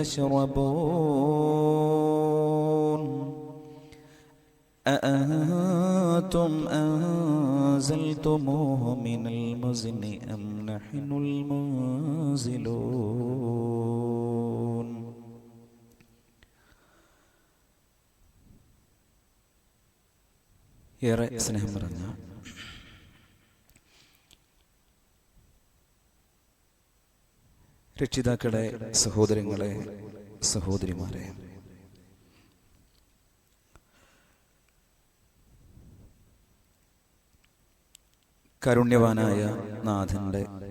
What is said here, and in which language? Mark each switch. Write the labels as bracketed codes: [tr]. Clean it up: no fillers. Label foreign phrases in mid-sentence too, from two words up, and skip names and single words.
[ar] تشربون أأنتم أنزلتموه من المزن أم نحن المنزلون [ml] ഏറെ സ്നേഹം നിറഞ്ഞ രക്ഷിതാക്കളെ, സഹോദരങ്ങളെ, സഹോദരിമാരെ, കാരുണ്യവാനായ നാഥന്റെ